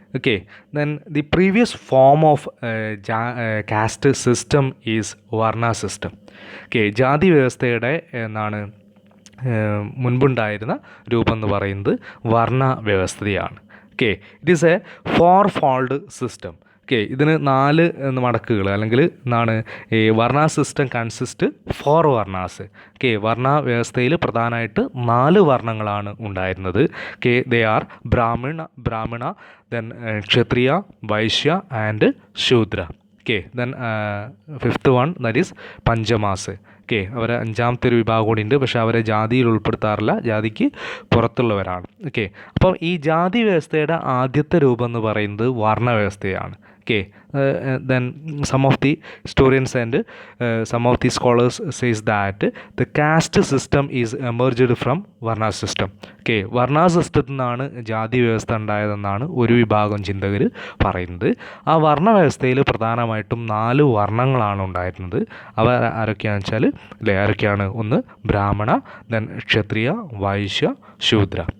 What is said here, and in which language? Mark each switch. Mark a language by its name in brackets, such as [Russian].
[English] Okay, then the previous form of caste system is varna system. [Malayalam] Okay, ജാതി വ്യവസ്ഥയുടെ എന്നാണ് മുൻപുണ്ടായിരുന്ന രൂപം എന്ന് പറയുന്നത് വർണ്ണ വ്യവസ്ഥയാണ്. Okay, [English] It is a fourfold system. [Malayalam] Okay, ഇതിന് 4 മടക്കുകൾ അല്ലെങ്കിൽ എന്താണ്, ഈ വർണ്ണ സിസ്റ്റം കൺസിസ്റ്റ് 4 വർണ്ണാസ്. ഓക്കെ, വർണ്ണ വ്യവസ്ഥയിൽ പ്രധാനമായിട്ട് 4 വർണ്ണങ്ങളാണ് ഉണ്ടായിരുന്നത്. [English] Okay, they are Brahmana then Kshatriya, Vaishya and Shudra. Okay, then 5th one that is Panchamas. [Malayalam] Okay, അവരെ 5ാമത്തെ ഒരു വിഭാഗം കൂടി ഉണ്ട്, പക്ഷേ അവരെ ജാതിയിൽ ഉൾപ്പെടുത്താറില്ല, ജാതിക്ക് പുറത്തുള്ളവരാണ്. ഓക്കെ, അപ്പം ഈ ജാതി വ്യവസ്ഥയുടെ ആദ്യത്തെ രൂപം എന്ന് പറയുന്നത് വർണ്ണ വ്യവസ്ഥയാണ്. [English] Okay, then some of the historians and some of the scholars says that the caste system is emerged from varna system. [Malayalam] Okay, വർണ്ണ സിസ്റ്റത്തിൽ നിന്നാണ് ജാതി വ്യവസ്ഥ ഉണ്ടായതെന്നാണ് ഒരു വിഭാഗം ചിന്തകർ പറയുന്നത്. ആ വർണ്ണ വ്യവസ്ഥയിൽ പ്രധാനമായിട്ടും 4 വർണ്ണങ്ങളാണ് ഉണ്ടായിരുന്നത്. അവ ആരൊക്കെയാണെന്ന് വെച്ചാൽ ആരൊക്കെയാണ്, ഒന്ന് ബ്രാഹ്മണ, ദെൻ ക്ഷത്രിയ, വൈശ്യ, ശൂദ്ര.